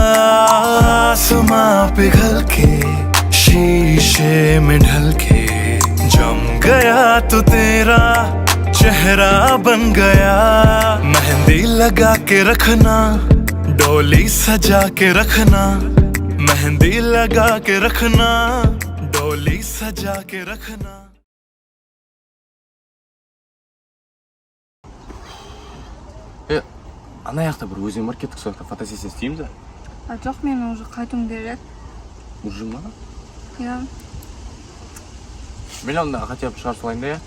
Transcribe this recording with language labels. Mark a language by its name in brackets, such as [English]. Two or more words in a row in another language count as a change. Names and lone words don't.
[Hindi] आसमां पिघल के, शीशे में ढल के, जम गया तो तेरा चेहरा बन गया। मेहंदी लगा के रखना, डोली सजा के रखना। मेहंदी लगा के रखना, डोली सजा के रखना। [Kazakh] Ана жақта бір өзен бар, кеттік сол жақта фотосессия істейміз ба? Жоқ, мен уже қайтуым керек. Уже ма? Иә. Мен онда [Russian] хотя бы [Kazakh] шығарып салайын да, иә?